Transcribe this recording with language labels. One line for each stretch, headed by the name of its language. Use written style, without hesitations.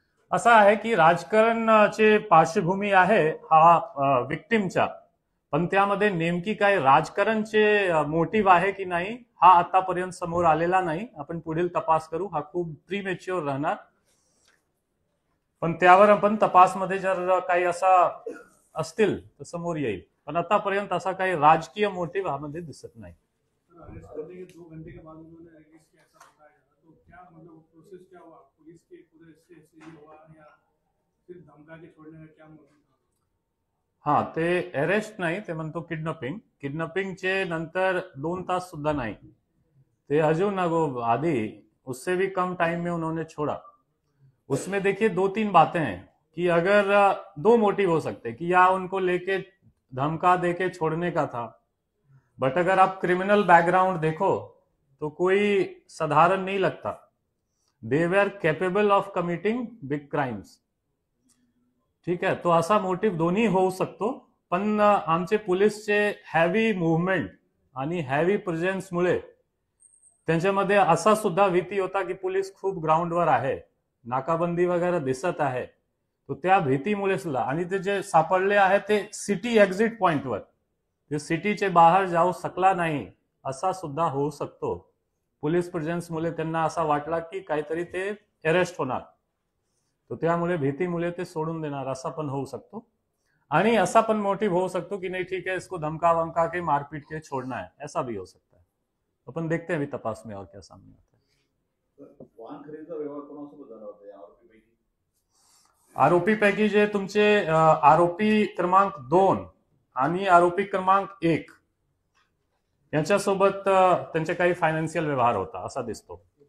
Marathi: असं आहे की राजकारणाची पार्श्वभूमी आहे हा विक्टिमच्या, पण त्यामध्ये नेमकी काय राजकारणचे मोटिव्ह आहे की नाही हा आतापर्यंत समोर आलेला नाही. आपण पुढील तपास करू, हा खूप प्रीमेच्युअर राहणार, पण त्यावर आपण तपासमध्ये जर काही असा असतील तर समोर येईल. पण आतापर्यंत असा काही राजकीय मोटिव्ह ह्यामध्ये दिसत नाही.
Hindi: अरेस्ट करने के 2 घंटे के बाद उन्होंने अरेस्ट किया, ऐसा बताया जा रहा, तो क्या मतलब प्रोसेस क्या हुआ, पुलिस के पूरे से ये हुआ या फिर धमका के छोड़ने का क्या मोटिव था?
Marathi: हा, ते अरेस्ट नाही, ते म्हणतो किडनॅपिंग. किडनॅपिंगचे नंतर 2 तास सुद्धा नाही, ते अजून आधी
Hindi: उससे भी कम टाइम में उन्होंने छोड़ा. उसमें देखिए 2-3 बातें हैं कि अगर 2 मोटिव हो सकते हैं कि या उनको लेके धमका देके छोड़ने का था, बट अगर आप क्रिमिनल बैकग्राउंड देखो तो कोई साधारण नहीं लगता.
English: They were capable of committing big crimes.
Marathi: ठीक आहे, तो असा मोटिव्ह दोन्ही होऊ शकतो. पण आमचे पोलीसचे हॅवी मुवमेंट आणि हॅवी प्रेझेन्समुळे त्यांच्यामध्ये असा सुद्धा भीती होता की पोलीस खूप ग्राउंडवर आहे, नाकाबंदी वगैरे दिसत आहे, तो त्या भीतीमुळे सुद्धा. आणि ते जे सापडले आहे ते सिटी एक्झिट पॉइंटवर, ते सिटीचे बाहेर जाऊ शकला नाही असा सुद्धा होऊ शकतो. पोलीस प्रेझेन्समुळे त्यांना असा वाटला की काहीतरी ते अरेस्ट होणार, तो त्यामुळे भीतीमुळे ते सोडून देणार असा पण होऊ शकतो. आणि असा पण मोटिव्ह होऊ शकतो की नाही
Hindi: ठीक है इसको धमका वमका के मारपीट के छोड़ना है, ऐसा भी हो सकता है. अपन देखते हैं अभी तपास में और क्या सामने आता है.
Marathi: वाहन खरेदीचा व्यवहार कोणासोबत झाला होता या आरोपीपैकी? आरोपीपैकी जे तुमचे आरोपी क्रमांक 2 आणि आरोपी क्रमांक 1 यांच्यासोबत त्यांचे काही फायनान्शियल व्यवहार होता असा दिसतो.